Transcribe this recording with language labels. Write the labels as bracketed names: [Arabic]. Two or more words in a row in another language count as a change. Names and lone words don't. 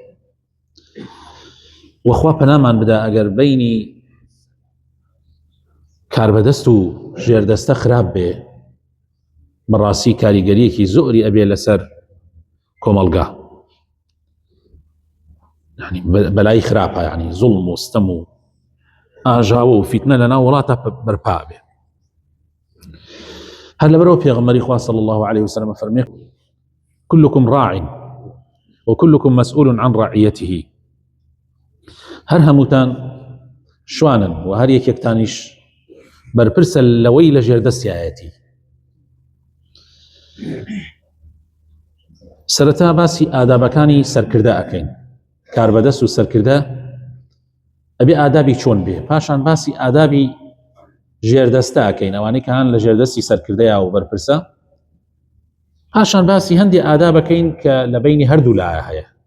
[Central Kurdish] وەخوا پەنامان بدە ئەگەر بینی کاربەدەست و ژێردەستە خراپ بێ، بەڕاستی کاریگەریەکی زۆری ئەبێ لەسەر کۆمەڵگا، یعنی بەلای خراپە، یعنی زوڵم و ستەم و ئاژاوە و فیتنە لەناو وڵاتە بەرپا بێ. هەر لەبەرەوە پێغەمبەری خوا [Arabic] صلی الله عليه وسلم فەرمێ: كلكم راع وكلكم مسؤول عن رعيته. [Central Kurdish] هەر هەمووتان شوانن و هەر یەکێکتانیش بەرپرسە لەوەی لە ژێردەستیایەتی. سەرەتا باسی ئادابەکانی سەرکردە ئەکەین. کاربەدەست و سەرکردە ئەبێ ئادابی چۆن بێ، پاشان باسی ئادابی ژێردەستە ئەکەین، ئەوانەی کە هەن لە ژێردەستی سەرکردەیە و بەرپرسە، پاشان باسی هەندی ئادابەکەین کە لە بینی هەردوو لایە هەیە.